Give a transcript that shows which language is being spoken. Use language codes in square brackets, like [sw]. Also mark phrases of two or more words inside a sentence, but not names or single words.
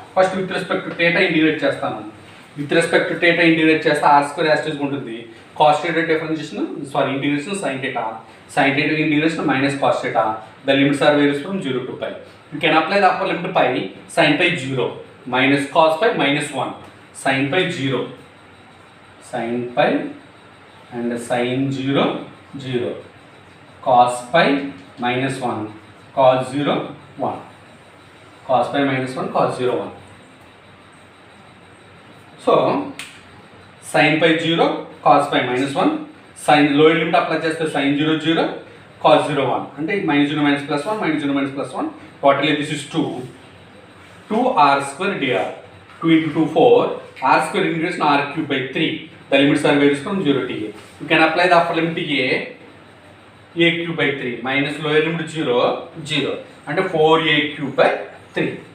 [en] first with respect to theta ఇంటిగ్రేట్ చేస్తాను, with respect to theta ఇంటిగ్రేట్ చేస్తే r square as it is ఉంటుంది, cos theta differentiation integration sin theta integration minus cos theta, the limits are varies from 0 to pi. You can apply the upper limit to pi, sin pi 0 minus cos pi minus 1, sin pi 0, sin pi and sin 0 0, cos pi minus 1, cos 0 1, cos pi minus 1, cos 0 1. So sin pi 0, cos pi minus 1, sin lower limit apply చేస్తే sin 0 0, cos 0 1 అంటే minus 0 minus plus 1 minus 0 minus plus 1, totally this is 2 r square dr, 2 into 2 4, r square integration r cube by 3, the limits are varies from 0 to a. You can apply the upper limit to a cube by 3 minus lower limit 0 0 అంటే 4a cube by 3.